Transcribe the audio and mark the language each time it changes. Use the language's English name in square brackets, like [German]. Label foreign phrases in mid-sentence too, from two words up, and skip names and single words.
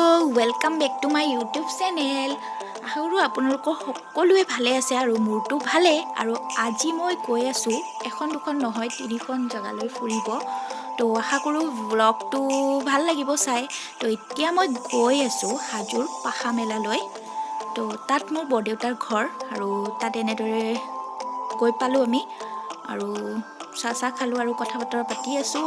[English] welcome back to my YouTube channel. [Assamese] আশা কৰোঁ আপোনালোকৰ সকলোৱে ভালে আছে আৰু মোৰটো ভালে। আৰু আজি মই গৈ আছোঁ এখন দুখন নহয় তিনিখন জেগালৈ ফুৰিব। তো আশা কৰোঁ ব্লগটো ভাল লাগিব চাই। তো এতিয়া মই গৈ আছোঁ হাজোৰ পাখা মেলালৈ। তো তাত মোৰ বৰদেউতাৰ ঘৰ আৰু তাত এনেদৰে গৈ পালোঁ আমি আৰু চাহ খালোঁ আৰু কথা বতৰা পাতি আছোঁ।